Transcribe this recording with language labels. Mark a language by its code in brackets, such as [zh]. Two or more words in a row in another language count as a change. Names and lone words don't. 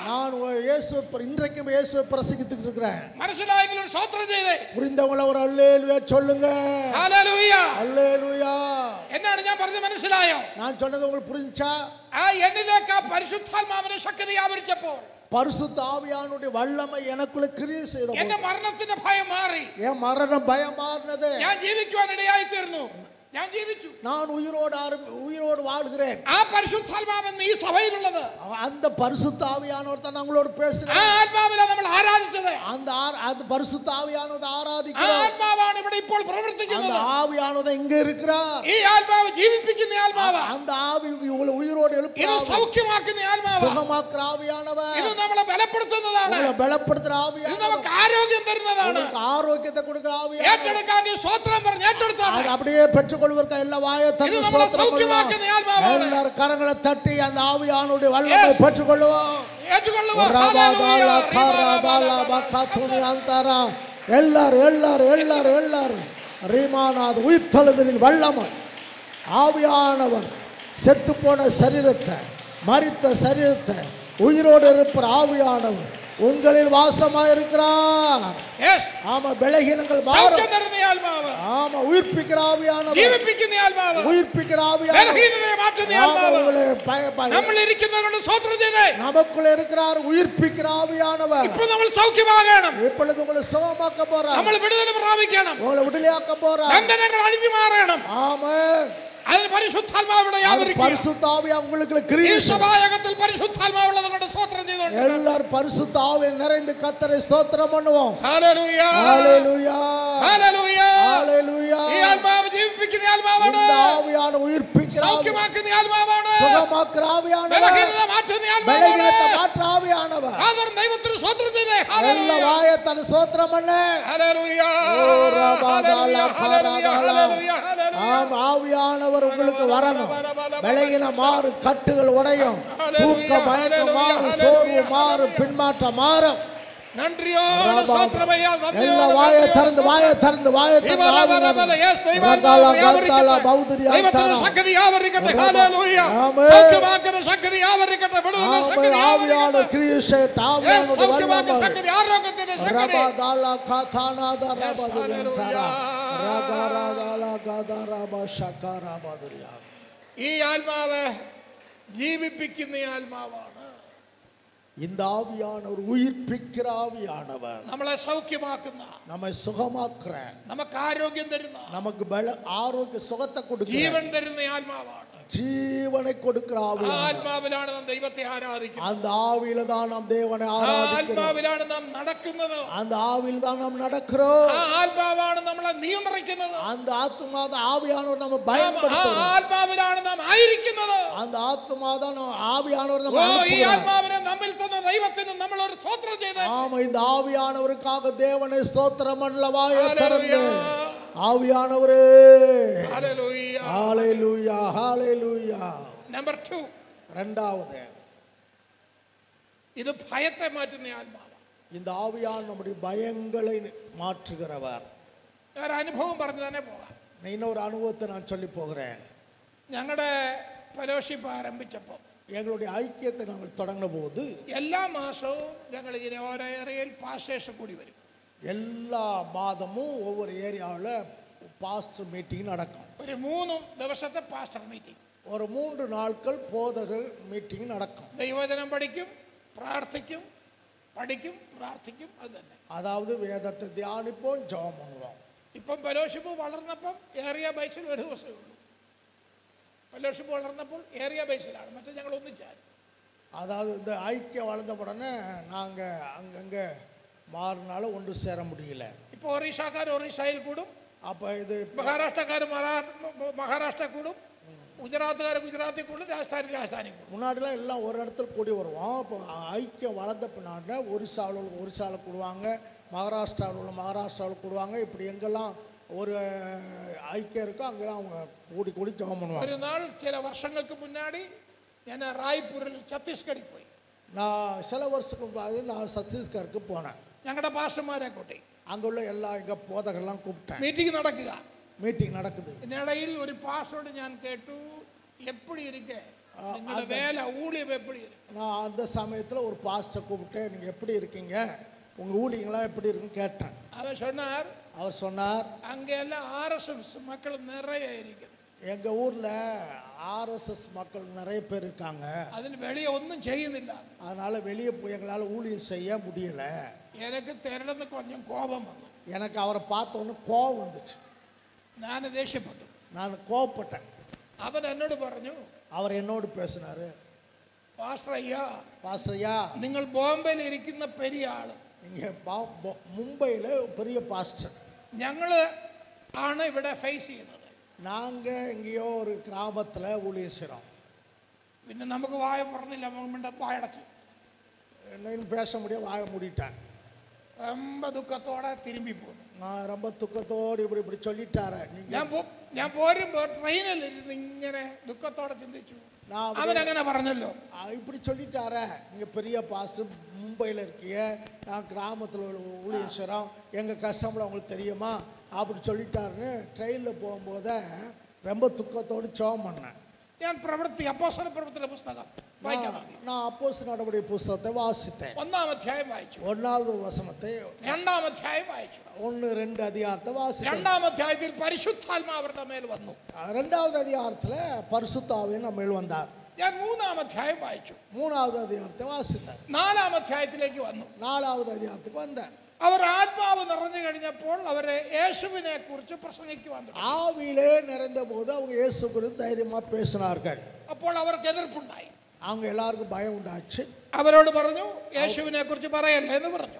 [ta] நான் இன்றைக்கும் இயேசுவை பிரசங்கித்துட்டு இருக்கிறேன். [ml] മനസ്സിലായെങ്കിൽ ഒരു സ്തോത്രം ചെയ്തേ. [ta] புரிந்தவங்கள ஒரு அல்லேலூயா சொல்லுங்க. [ml] ഹല്ലേലൂയ [ta] அல்லேலூயா. [ml] എന്നാണ് ഞാൻ പറഞ്ഞത് മനസ്സിലായോ? [ta] நான் சொன்னது உங்களுக்கு புரிஞ்சா? [ml] ആ എന്നിലേക്ക് ആ പരിശുദ്ധാത്മാവിന്റെ ശക്തി വ്യാപരിച്ചപ്പോൾ [ta] பரிசுத்த ஆவியானவருடைய வல்லமை எனக்குள்ள கிரியை செய்தது. [ml] എന്റെ മരണത്തിന്റെ ഭയം മാറി. [ta] என் மரணம் பயம் மாறினது. [ml] ഞാൻ ജീവിക്കുവാൻ ഇടയായി തീർന്നു. ഞാൻ ജീവിച്ചു. [ta] நான் உயிரோடு வாழ்கிறேன். [ml] ആ പരിശുദ്ധാത്മാവെന്ന് ഈ സഭയിലുള്ളത്, [ta] அந்த பரிசுத்த ஆவியானவர் தான் നമ്മളോട് [ml] ആ [ta] பேசுகிறார். [ml] ആത്മാവിലാണ് നമ്മൾ ആരാധിച്ചത്. [ta] அந்த பரிசுத்த ஆவியானவர் [ml] ആ [ta] ஆராதிக்கிறோம். [ml] ആത്മാവാണ് ഇവിടെ ഇപ്പോൾ [ta] அந்த [ml] പ്രവർത്തിക്കുന്നത്. [ta] ஆவியானவர் இங்க இருக்கிறார். [ml] ഈ ആത്മാവ് ജീവിപ്പിക്കുന്ന ആത്മാവ്, [ta] அந்த ஆவி உங்களை உயிரோடு [ml] ഇത് [ta] எழுப்புகிறார். [ml] സൗഖ്യമാക്കുന്ന ആത്മാവ്, [ta] சுகமாக்குற ஆவியானவர். [ml] ഇത് നമ്മളെ ബലപ്പെടുത്തുന്നതാണ്, [ta] உங்களை பலப்படுத்துற [ml] ഇത് [ta] ஆவியானவர். [ml] നമുക്ക് ആരോഗ്യം തരുന്നതാണ്. [ta] உங்களுக்கு ஆரோக்கியத்தை கொடுக்கிற ஆவியானவர். [ml] ഏറ്റെടുക്കാൻ ഈ സ്തോത്രം പറഞ്ഞ് ഏറ്റെടുത്താണ്. [ta] அது அப்படியே பெற்றுக்கொள்வதற்கு எல்லா வாயை [ml] ഇത് [ta] தந்து [ml] നമ്മളെ [ta] ஸ்தோத்திரம் [ml] സൗഖ്യമാക്കുന്ന [ta] பண்ணுவோம். [ml] ആത്മാവാണ്. [ta] எல்லாரும் கரங்களை தட்டி அந்த ஆவியானவருடைய வல்லமை பெற்றுக்கொள்வோம். [ml] ഏറ്റുകൊള്ളുക. ரபாதாலா காராதாலா பக்கத்துனி அந்தரா. [ta] எல்லாரும் ரீமானாத் உயிர்த்தெழுதலின் வல்லமை ஆவியானவர் செத்து போன சரீரத்தை, மரித்த சரீரத்தை உயிரோடு இருப்ப ஆவியானவர் உங்களில் வாசமாயிருக்கிறார். ஆமா, பலகீனங்கள் மாறும். ஆமா, உயிர்ப்பிக்கிற ஆவியானவர், [ml] ജീവിപ്പിക്കുന്ന ആത്മാവ്, [ta] உயிர்ப்பிக்கிற ஆவியானவர், [ml] ബലഹീനതയെ മാറ്റുന്ന ആത്മാവ്, നമ്മൾ ഇരിക്കുന്നവരുടെ സ്തോത്രം ചെയ്തേ. [ta] நமக்குள்ள இருக்கிறார் உயிர்ப்பிக்கிற ஆவியானவர். [ml] ഇപ്പോൾ നമ്മൾ സൗഖ്യമാകണം. [ta] இப்பொழுது உங்களை சுகமாக்க போறார். [ml] നമ്മൾ വിടുതൽ പ്രാപിക്കണം. [ta] உங்களை விடுதலையாக்க போறார். [ml] ബന്ധനങ്ങൾ അഴിഞ്ഞു മാറണം. [ta] ஆமென். [ml] അതിന് പരിശുദ്ധാത്മാവിടെ വ്യാപരിക്കുക. [ta] பரிசுத்த ஆவி உங்களுக்கு [ml] ഈ [ta] கிரியை. [ml] സഭായകത്തിൽ പരിശുദ്ധാത്മാവുള്ളത് കൊണ്ട് സ്തോത്രം ചെയ്തോണ്ട് [ta] எல்லாரும் பரிசுத்த ஆவியில் நிறைந்து கர்த்தரை ஸ்தோத்திரம் பண்ணுவோம். [ml] ഹല്ലേലൂയ, [ta] ஹalleluya, [ml] ഹല്ലേലൂയ, [ta] ஹalleluya. [ml] ഈ ആത്മാവ് ജീവിപ്പിക്കുന്ന ആത്മാവാണ്. [ta] இந்த ஆவியான உயிர்ப்பிக்கிற ஆவி, [ml] സൗഖ്യമാക്കുന്ന ആത്മാവാണ്. [ta] சுகமாக்குற ஆவியானவர், [ml] ബലഹീനത മാറ്റുന്ന [ta] பலகீனத்தை [ml] ആത്മാവാണ്. [ta] மாற்ற ஆவியானவர். [ml] ആദരം ദൈവത്തിന് സ്തോത്രം ചെയ്തേ. [ta] எல்லா [ml] ഹല്ലേലൂയ, [ta] வாயை தன் ஸ்தோத்திரம் பண்ணு. [ml] ഹല്ലേലൂയ, [ta] ஓ ரபாதாலா [ml] ഹല്ലേലൂയ, ഹല്ലേലൂയ, ഹല്ലേലൂയ. [ta] ஆம், ஆவியானவர் உங்களுக்கு வரணும். பலகீன மாறு, கட்டுகள் உடையும், தூக்க மயக்கம் மாறும், சோர்வு மாறும், பின்மாற்றம் மாறும். நன்றியோடு ஸ்தோத்திரமையா, எல்லா நன்றியோடு வாயை நன்றியோடு. திறந்து [ml] Yes, ദൈവത്തിന്റെ ശക്തി വ്യാപരിക്കട്ടെ. ഹല്ലേലൂയ, സൗഖ്യമാക്കുന്ന ശക്തി വ്യാപരിക്കട്ടെ. വിടുതലിന്റെ ശക്തി വ്യാപരിക്കട്ടെ. സൗഖ്യമാക്കുന്ന ശക്തി, ആരോഗ്യത്തിന്റെ ശക്തി. ഈ ആത്മാവ് ജീവിപ്പിക്കുന്ന ആത്മാവാണ്. [ta] இந்த ஆவியானவர் உயிர்ப்பிக்கிற ஆவியானவர், [ml] നമ്മളെ സൗഖ്യമാക്കുന്ന, [ta] நம்மை சுகமாக்குற, [ml] നമുക്ക് ആരോഗ്യം തരുന്ന, [ta] நமக்கு ஆரோக்கிய சுகத்தை கொடுக்கிற, [ml] ജീവൻ തരുന്ന ആത്മാവാണ്. [ta] ஜீவனை கொடுக்கிற ஆவியானவர். [ml] ആത്മാവിലാണ് നാം ദൈവത്തെ ആരാധിക്കുന്നത്. [ta] அந்த ஆவியில தான் நாம் தேவனை ஆராதிக்கிறோம். [ml] ആത്മാവിലാണ് നാം നടക്കുന്നത്. [ta] அந்த ஆவியில தான் நாம் நடக்கிறோம். [ml] ആ ആത്മാവാണ് നമ്മളെ നിയന്ത്രിക്കുന്നത്. [ta] அந்த ஆத்மா தான் ஆவியானவர் நம்ம பயன்படுத்துறார். [ml] ആത്മാവിലാണ് നാം ആയിരിക്കുന്നത്. [ta] அந்த ஆத்மா தான் ஆவியானவர் நம்ம [ml] ഈ [ta] அனுப்புகிறார். [ml] ആത്മാവിനെ നമ്മിൽ തന്ന ദൈവത്തിന് നമ്മൾ ഒരു സ്തോത്രം ചെയ്ത് [ta] ஆமா, இந்த ஆவியானவருக்காக தேவனை ஸ்தோத்திரம் பண்ணல வாயை திறந்து. ஆவியானவரே, [ml] ഹല്ലേലൂയ. [ta] ஹalleluya, ஹalleluya. [ml] നമ്പർ 2, [ta] இரண்டாவது, [ml] ഇത് ഭയത്തെ മാറ്റുന്ന ആത്മാവാണ്. [ta] இந்த ஆவியானவர் நம்முடைய பயங்களை மாற்றுகிறவர். [ml] ഒരു അനുഭവം പറഞ്ഞു തന്നെ പോകാം. [ta] இன்னொரு அனுபவத்தை நான் சொல்லி போகிறேன். [ml] ഞങ്ങളുടെ ഫെലോഷിപ്പ് ആരംഭിച്ചപ്പോൾ [ta] எங்களுடைய ஐக்கியத்தை நாங்கள் தொடங்கின போது [ml] എല്ലാ മാസവും ഞങ്ങൾ ഇങ്ങനെ ഓരോ ഏരിയയിൽ പാസ്റ്റേഴ്സ് കൂടി വരും. [ta] எல்லா மாதமும் ஒவ்வொரு ஏரியாவில் பாஸ்டர் மீட்டிங் நடக்கும். [ml] ഒരു 3 ദിവസത്തെ പാസ്റ്റർ മീറ്റിംഗ്, [ta] ஒரு 3 நாட்கள் போதகர் மீட்டிங் நடக்கும். [ml] ദൈവവചനം പഠിക്കും, പ്രാർത്ഥിക്കും, പഠിക്കും, പ്രാർത്ഥിക്കും. അത് തന്നെ. [ta] அதாவது வேதத்தை தியானிப்போம், ஜெபம் பண்ணுவோம். [ml] ഇപ്പം ഫെലോഷിപ്പ് വളർന്നപ്പം ഏരിയ ബേസിൽ ഒരു ദിവസമേ ഉള്ളൂ. ഫെലോഷിപ്പ് വളർന്നപ്പോൾ ഏരിയ ബേസിലാണ്, മറ്റേ ഞങ്ങൾ ഒന്നിച്ചായിരുന്നു. [ta] அதாவது இந்த ஐக்கியம் வளர்ந்த உடனே நாங்கள் அங்கங்கே மாறினாலும் ஒன்று சேர முடியல. [ml] ഇപ്പോൾ ഒറീഷക്കാർ ഒറീഷയിൽ കൂടും, [ta] அப்போ இது [ml] മഹാരാഷ്ട്രക്കാർ മഹാരാഷ്ട്ര കൂടും, ഗുജറാത്തുകാർ ഗുജറാത്തിൽ കൂടും, രാജസ്ഥാനി കൂടും. [ta] முன்னாடிலாம் எல்லாம் ஒரு இடத்துல கூடி வருவோம். இப்போ ஐக்கியம் வளர்ந்த பின்னாடி ஒரிசாவில் கூடுவாங்க, மகாராஷ்டிராவில் கூடுவாங்க. இப்படி எங்கெல்லாம் ஒரு ஐக்கியம் இருக்கோ அங்கெல்லாம் அவங்க கூடி கூடி ஜெபம் பண்ணுவாங்க. [ml] ഒരു നാൾ ചില വർഷങ്ങൾക്ക് മുന്നാടി ഞാൻ റായ്പൂരിൽ ഛത്തീസ്ഗഡിൽ പോയി. [ta] நான் சில வருஷத்துக்கு முன்னாடி நான் சத்தீஸ்கருக்கு போனேன். [ml] ഞങ്ങളുടെ പാസ്റ്റർമാരെ കൂട്ടി [ta] அங்கே உள்ள எல்லா எங்கள் போதகர்லாம் கூப்பிட்டேன். [ml] മീറ്റിംഗ് നടക്കുക. [ta] மீட்டிங் நடக்குது. [ml] ഇതിനിടയിൽ ഒരു പാസ്റ്ററോട് ഞാൻ കേട്ടു, [ta] எப்படி இருக்கே നിങ്ങളുടെ வேலை ஊழியம் எப்படி இருக்கு. நான் அந்த சமயத்தில் ஒரு பாஸ்டர் கூப்பிட்டேன், நீங்கள் எப்படி இருக்கீங்க, உங்கள் ஊழியங்களாம் எப்படி இருக்குன்னு கேட்டேன். அவர் சொன்னார் அங்கே எல்லாம் RSS மக்கள் நிறைய இருக்குது. எங்கள் ஊரில் RSS மக்கள் நிறைய பேர் இருக்காங்க, அதில் வெளியே ஒன்றும் செய்யுന്നില്ല, அதனால் வெளியே போய் எங்களால் ஊழியம் செய்ய முடியல. எனக்கு திரளந்து கொஞ்சம் கோபம் வந்து, எனக்கு அவரை பார்த்தோன்னு கோபம் வந்துச்சு. நான் ദേഷ്യപ്പെട്ടു, நான் கோபப்பட்டேன். அவன் என்னோடு പറഞ്ഞു, அவர் என்னோடு பேசினார், பாஸ்டர் ஐயா நீங்கள் [ml] ബോംബെയിൽ ഇരിക്കുന്ന பெரிய ആള്, [ta] நீங்கள் மும்பையில் பெரிய பாஸ்டர், [ml] ഞങ്ങൾ ആണ് ഇവിടെ ഫേസ് ചെയ്യുന്നത്, [ta] நாங்கள் எங்கேயோ ஒரு கிராமத்தில் ஊழியம் செய்கிறோம். [ml] പിന്നെ നമുക്ക് വായ പറഞ്ഞില്ല, വായടച്ചു, [ta] என்னன்னு பேச முடியாது, வாய மூடிட்டேன். ரொம்ப துக்கத்தோட திரும்பி போகணும். நான் ரொம்ப துக்கத்தோடு இப்படி சொல்லிட்டாரு. [ml] ഞാൻ പോരുമ്പോൾ ട്രെയിനിൽ ഇരുന്ന് ഇങ്ങനെ ദുഃഖത്തോടെ ചിന്തിച്ചു, അവനങ്ങനെ പറഞ്ഞല്ലോ, [ta] இப்படி சொல்லிட்டாரே, நீங்கள் பெரிய பாசு மும்பையில் இருக்கீங்க, நான் கிராமத்தில் ஊழியம் செய்கிறோம், எங்கள் கஷ்டம்ல உங்களுக்கு தெரியுமா அப்படி சொல்லிட்டாருன்னு ட்ரெயினில் போகும்போது ரொம்ப துக்கத்தோடு ஜெபம் பண்ணேன். [ml] ഞാൻ അപ്പോസ്തല പ്രവൃത്തിയുടെ പുസ്തകം വായിക്കാൻ തുടങ്ങി. [ta] நான் அப்போஸ்தலர் நடபடிகள் புஸ்தகத்தை வாசித்தேன். [ml] 1-ാം അധ്യായം വായിച്ചു, [ta] 1வது வசனத்தை, [ml] 2-ാം അധ്യായം വായിച്ചു, [ta] 1-2 அதிகாரத்தை வாசித்தேன். [ml] 2-ാം അധ്യായത്തിൽ പരിശുദ്ധാത്മാവ് അവരുടെ മേൽ വന്നു. [ta] 2வது அதிகாரத்தில் பரிசுத்த ஆவியானவர் நம்ம மேல் வந்தார். [ml] ഞാൻ 3-ാം അധ്യായം വായിച്ചു, [ta] 3வது அதிகாரத்தை வாசித்தேன். [ml] 4-ാം അധ്യായത്തിലേക്ക് വന്നു, [ta] 4வது அதிகாரத்துக்கு வந்தேன். [ml] അവർ ആത്മാവ് നിറഞ്ഞു കഴിഞ്ഞപ്പോൾ അവരെ യേശുവിനെ കുറിച്ച് പ്രസംഗിക്കുവാൻ തുടങ്ങി. [ta] ஆவியிலே நிறைந்த போது அவங்க இயேசு குறித்து தைரியமா பேசினார்கள். [ml] അപ്പോൾ അവർക്ക് എതിർപ്പുണ്ടായി, [ta] அவங்க எல்லாருக்கும் பயம் உண்டாச்சு. [ml] അവരോട് പറഞ്ഞു, യേശുവിനെ കുറിച്ച് പറയല്ലേ എന്ന് പറഞ്ഞു.